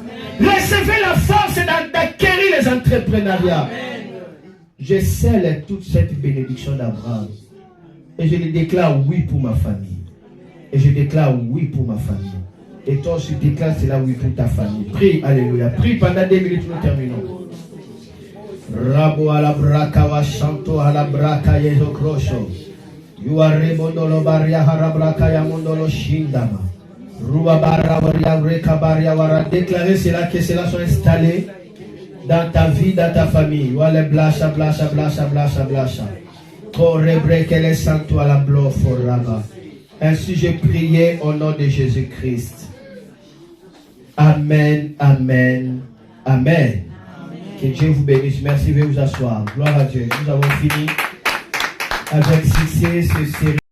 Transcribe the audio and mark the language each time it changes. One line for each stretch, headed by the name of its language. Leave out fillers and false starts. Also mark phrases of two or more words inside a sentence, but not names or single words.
French: Recevez la force d'acquérir les entrepreneuriats. Je scelle toute cette bénédiction d'Abraham. Et je le déclare oui pour ma famille. Et je déclare oui pour ma famille. Et toi aussi déclare cela oui pour ta famille. Prie, alléluia. Prie pendant 2 minutes, nous terminons. Rabo ala braka wa shanto ala braka yezo krosho. Yuare mondolo baria harabraka ya mondolo shindama. Ruba bara waria reka baria wara. Déclarez cela, que cela soit installé dans ta vie, dans ta famille. Wale blasha, blasha, blasha, blasha, blasha. Korebreke santo ala blo foraba. Ainsi j'ai prié au nom de Jésus-Christ. Amen, amen, amen. Que Dieu vous bénisse. Merci, veuillez vous asseoir. Gloire à Dieu. Nous avons fini avec succès ce série.